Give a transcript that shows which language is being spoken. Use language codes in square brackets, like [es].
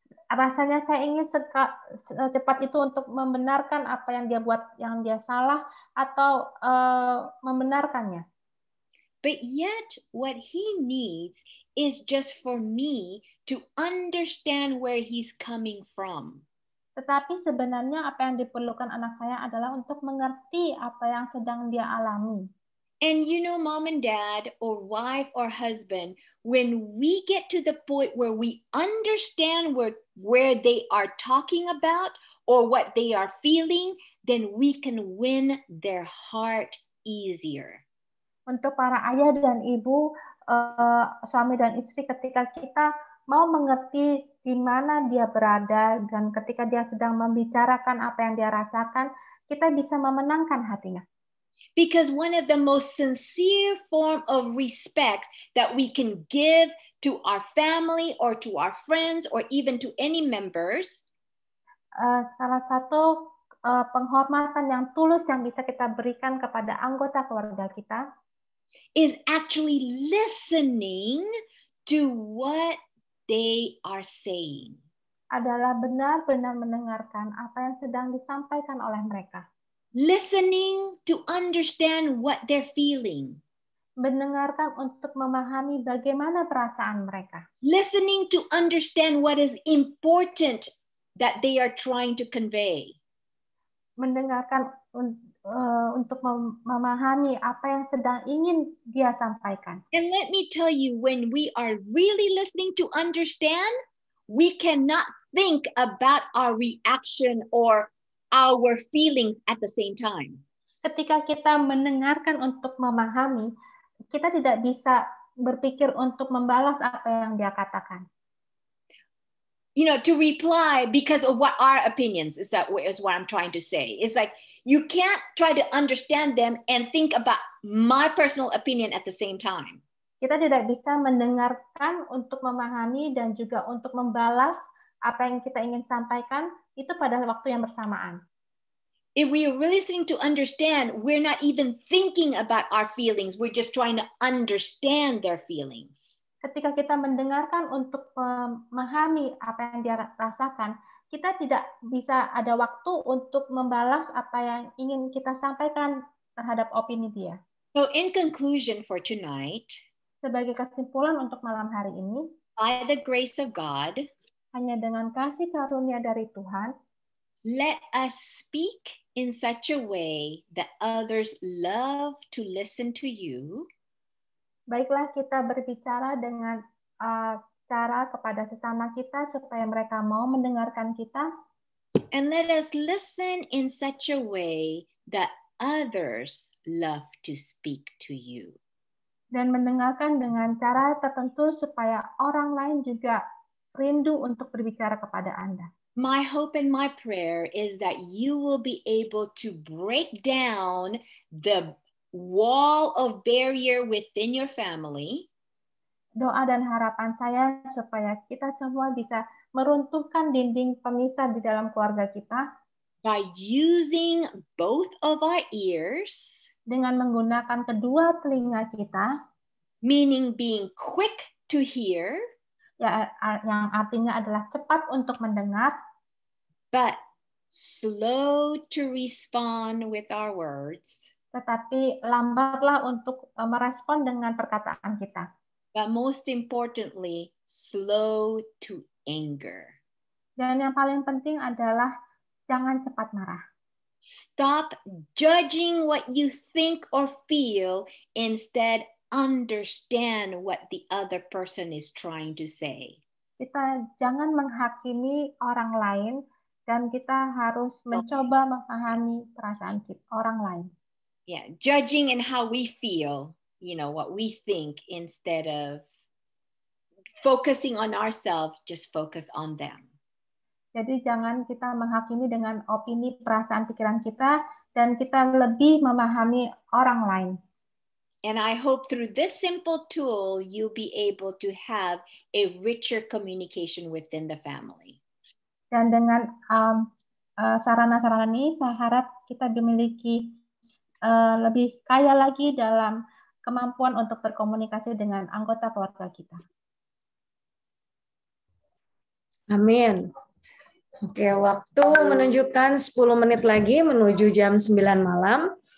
[id] Rasanya saya ingin secepat itu untuk membenarkan apa yang dia buat yang dia salah atau membenarkannya. [en] But yet what he needs is just for me to understand where he's coming from. [id] Tetapi sebenarnya apa yang diperlukan anak saya adalah untuk mengerti apa yang sedang dia alami. [en] And you know, mom and dad or wife or husband, when we get to the point where we understand where they are talking about or what they are feeling, then we can win their heart easier. [id] Untuk para ayah dan ibu, suami dan istri, ketika kita mau mengerti di mana dia berada dan ketika dia sedang membicarakan apa yang dia rasakan, kita bisa memenangkan hatinya. [en] Because one of the most sincere form of respect that we can give to our family or to our friends or even to any members, [id] salah satu penghormatan yang tulus yang bisa kita berikan kepada anggota keluarga kita [en] is actually listening to what they are saying. [id] Adalah benar-benar mendengarkan apa yang sedang disampaikan oleh mereka. [en] Listening to understand what they're feeling. [id] Mendengarkan untuk memahami bagaimana perasaan mereka. [en] Listening to understand what is important that they are trying to convey. [id] Mendengarkan untuk memahami apa yang sedang ingin dia sampaikan. [en] And let me tell you, when we are really listening to understand, we cannot think about our reaction or our feelings at the same time. [id] Ketika kita mendengarkan untuk memahami, kita tidak bisa berpikir untuk membalas apa yang dia katakan. [en] You know, to reply because of what our opinions is what I'm trying to say. It's like you can't try to understand them and think about my personal opinion at the same time. [id] Kita tidak bisa mendengarkan untuk memahami dan juga untuk membalas apa yang kita ingin sampaikan itu pada waktu yang bersamaan. [en] If we are really listening to understand, we're not even thinking about our feelings. We're just trying to understand their feelings. [id] Ketika kita mendengarkan untuk memahami apa yang dia rasakan, kita tidak bisa ada waktu untuk membalas apa yang ingin kita sampaikan terhadap opini dia. [en] So in conclusion for tonight, [id] sebagai kesimpulan untuk malam hari ini, [en] by the grace of God, [id] hanya dengan kasih karunia dari Tuhan, [en] let us speak in such a way that others love to listen to you. [id] Baiklah kita berbicara dengan cara kepada sesama kita supaya mereka mau mendengarkan kita. [en] And let us listen in such a way that others love to speak to you. [id] Dan mendengarkan dengan cara tertentu supaya orang lain juga rindu untuk berbicara kepada Anda. [en] My hope and my prayer is that you will be able to break down the wall of barrier within your family. [id] Doa dan harapan saya supaya kita semua bisa meruntuhkan dinding pemisah di dalam keluarga kita. [en] By using both of our ears. [id] Dengan menggunakan kedua telinga kita. [en] Meaning being quick to hear. [id] Ya, yang artinya adalah cepat untuk mendengar, [en] but slow to respond with our words. [id] Tetapi lambatlah untuk merespon dengan perkataan kita. [en] But most importantly, slow to anger. [id] Dan yang paling penting adalah jangan cepat marah. [en] Stop judging what you think or feel, instead understand what the other person is trying to say. [id] Kita jangan menghakimi orang lain dan kita harus mencoba memahami perasaan orang lain. [en] Yeah, judging in how we feel, you know, what we think, instead of focusing on ourselves, just focus on them. [id] Jadi jangan kita menghakimi dengan opini, perasaan, pikiran kita, dan kita lebih memahami orang lain. [en] And I hope through this simple tool, you'll be able to have a richer communication within the family. [id] Dan dengan sarana-sarana ini, saya harap kita dimiliki lebih kaya lagi dalam kemampuan untuk berkomunikasi dengan anggota keluarga kita. Amin. Oke, waktu menunjukkan 10 menit lagi menuju jam 9 malam.